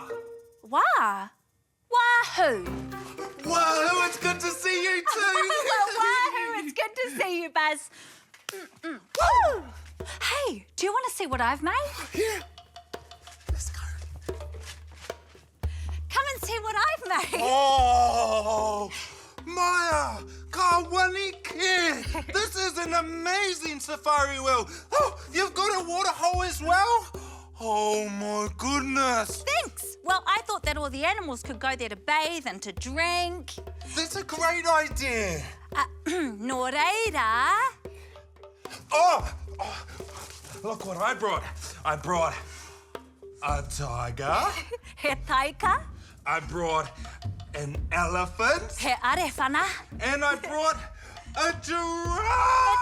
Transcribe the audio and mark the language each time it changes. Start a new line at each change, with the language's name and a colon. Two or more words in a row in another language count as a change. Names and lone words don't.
English: Wah. Wahoo. Wahoo, it's good to see you too. Wahoo, it's good to see you, Buzz. Woo! Hey, do you want to see what I've made? Yeah. Let's go. Come and see what I've made.
Māori: Oh, Māia, ka wanike.
English: This is an amazing safari wheel. Oh, you've got a water hole as well? Oh, my goodness. Thanks. Well, I thought that all the animals could go there to bathe and to drink. That's a great idea.
Māori: Nō reira.
English: Oh, look what I brought. I brought a tiger.
Māori: He taika,
English: I brought an elephant.
Māori: he arewhana,
English: And I brought a giraffe.